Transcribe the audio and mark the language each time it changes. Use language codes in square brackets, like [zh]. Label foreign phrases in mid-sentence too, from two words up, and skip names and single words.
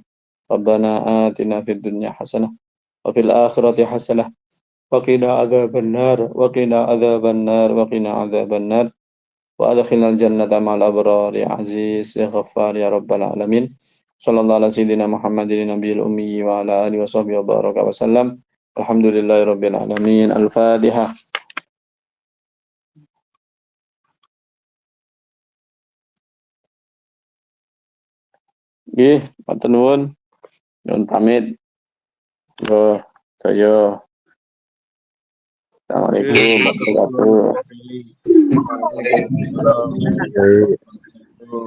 [ar] ربنا آتنا في الدنيا حسنة وفي الآخرة حسنة وقنا عذاب النار وأدخلنا الجنة مع الأبرار يا عزيز يا غفار يا رب العالمين. صلى الله على سيدنا محمد النبي الأمي وعلى آله وصحبه وبارك وسلم. الحمد لله رب العالمين. الفاتحة. [jv] Nggih, matur nuwun. Nyuwun pamit. [id] Yo, saya. [ar] السلام عليكم ورحمة الله وبركاته.